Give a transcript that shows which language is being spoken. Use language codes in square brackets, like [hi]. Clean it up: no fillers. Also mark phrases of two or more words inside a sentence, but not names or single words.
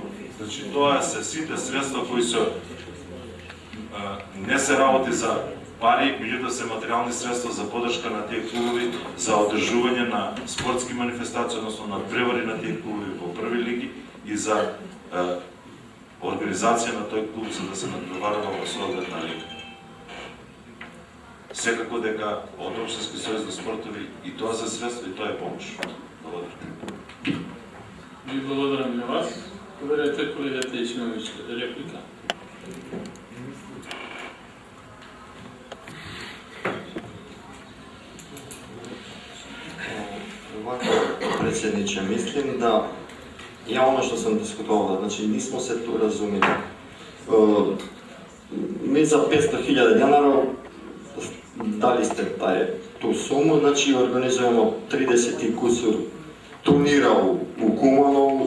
[mk] Значи, тоа се сите средства кои се не се работи за пари, меѓутоа се материјални средства за поддршка на тие клубови, за одржување на спортски манифестации, односно надпревари на тие клубови во први лиги и за организација на тој клуб за да се надпреварува во соодветна лига. Секако дека од Општински сојуз за спортови и тоа се средства и тоа е помош. Благодарам. Ви благодарам на вас. Povedajte, колегата Ичманович, реплика. [sr] Predsjedniče, mislim da ja ono što sam diskutovao, znači nismo se tu razumjeli. Mi za 500.000 dinara dali ste tu sumu, znači organizujemo 30 i kusur turnira u Kumanovu.